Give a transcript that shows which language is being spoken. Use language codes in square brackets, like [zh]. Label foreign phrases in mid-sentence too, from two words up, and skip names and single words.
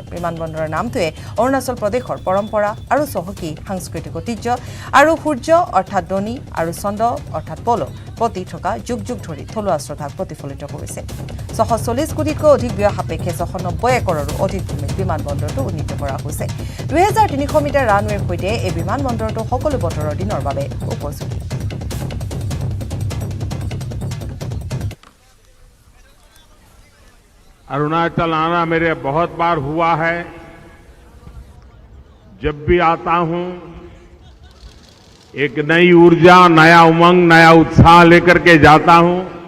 [as] বিমানবন্দৰৰ নামটোৱে অৰুণাচল প্ৰদেশৰ পৰম্পৰা আৰু চহকী সাংস্কৃতিক ঐতিহ্য আৰু সূৰ্য অৰ্থাৎ ডনি আৰু চন্দ্ৰ অৰ্থাৎ প'ল' প্ৰতি থকা যুগ যুগ ধৰি থলুৱা শ্ৰদ্ধাক প্ৰতিফলিত কৰিছে। 640 কোটিতকৈ অধিক ব্যয় সাপেক্ষে 690 একৰৰো অধিক ভূমিত বিমানবন্দৰটো উন্নীত কৰা হৈছে। 2,300 মিটাৰ ৰানৱেৰ সৈতে এই বিমানবন্দৰটো সকলো বতৰৰ দিনৰ বাবে উপযোগী। [hi] अरुणाचल आना मेरे बहुत बार हुआ है। जब भी आता हूं एक नई ऊर्जा, नया उमंग, नया उत्साह लेकर के जाता हूं।